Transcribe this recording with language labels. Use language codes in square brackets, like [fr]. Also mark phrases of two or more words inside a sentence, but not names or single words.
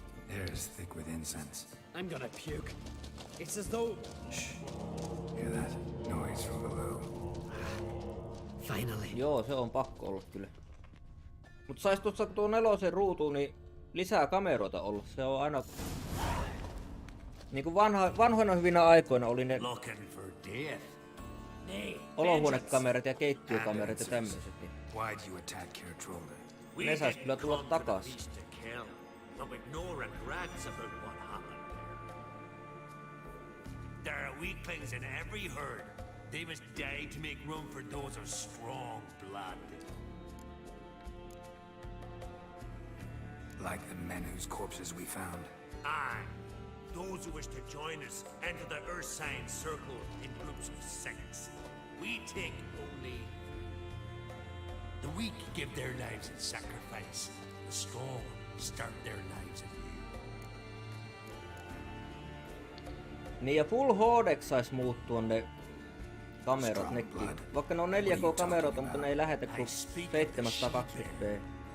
[en] Air is thick with incense. I'm gonna puke. It's as though... Shh. Hear that? Noise from below. Finally. [fi] Joo, se on pakko olla kyllä. Mut sais tuossa tuo 4 ruutuun niin lisää kameroita olla. Se on aina... Niinku vanhoina hyvinä aikoina oli ne olohuonekamerat ja keittiökamerat ja tämmöset. Niin [en] Why'd you attack Care Troller? [fi] ne sais kyllä tulla takas. [en] But with no regrets about what happened there. There are weaklings in every herd. They must die to make room for those of strong blood. Like the men whose corpses we found. Aye. Those who wish to join us enter the Ursine Circle in groups of 6. We take only... The weak give their lives in sacrifice. The strong start their lives anew. [fi] Niin ja Full HD:ksi sais muuttua ne kamerot nekin. Vaikka ne on 4K-kameroita, mutta ne ei lähetä kuin 720p.